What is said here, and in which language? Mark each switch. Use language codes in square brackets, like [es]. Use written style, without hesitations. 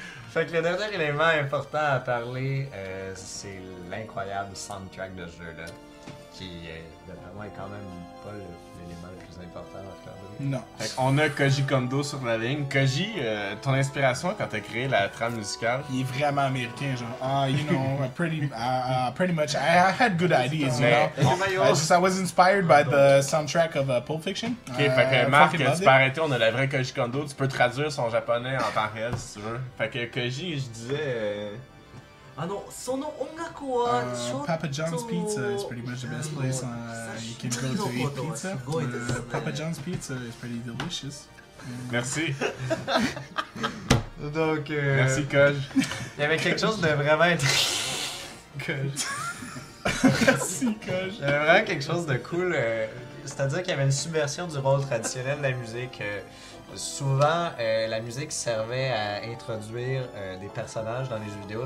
[fr] Fait que le dernier élément important à parler, c'est l'incroyable soundtrack de ce jeu-là, qui, d'après moi, est quand même pas l'élément le plus important à regarder. Non. Fait qu'on a Koji Kondo sur la ligne. Koji, ton inspiration quand t'as créé la trame musicale? Il est vraiment américain, genre. [en] You know, pretty much. I had good ideas, you know. I was inspired by the soundtrack of Pulp Fiction. [fr] Ok, fait que Marc, [en] fucking loved [fr] tu [en] it. [fr] peux arrêter, on a la vraie Koji Kondo. Tu peux traduire son japonais en temps réel si tu veux. Fait que Koji, je disais. [ja] その音楽はちょっと [en] Papa John's Pizza is pretty much the best place you can go to eat pizza. Papa John's Pizza is pretty delicious. [fr] Merci. Donc, Merci, Koji. il y avait quelque chose de vraiment Merci, Coach. Il y avait vraiment quelque chose de cool. C'est-à-dire qu'il y avait une subversion du rôle traditionnel de la musique. Souvent, la musique servait à introduire des personnages dans les jeux vidéo.